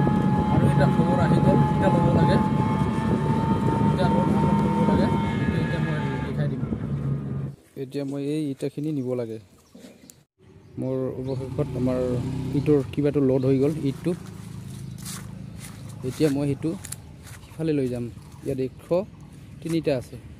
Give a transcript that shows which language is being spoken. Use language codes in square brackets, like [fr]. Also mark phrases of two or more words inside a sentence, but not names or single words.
[id] Aduh, ini dah keluar aja dong. Kita bawa lagi. [as] এতিয়া মই এই ইটাখিনি নিব লাগে মোৰ অৱশেষত আমাৰ ইটোৰ কিবাটো লোড হৈ গ'ল ইটটো এতিয়া মই সেইটো সিফালে লৈ যাম ইয়াত 103টা আছে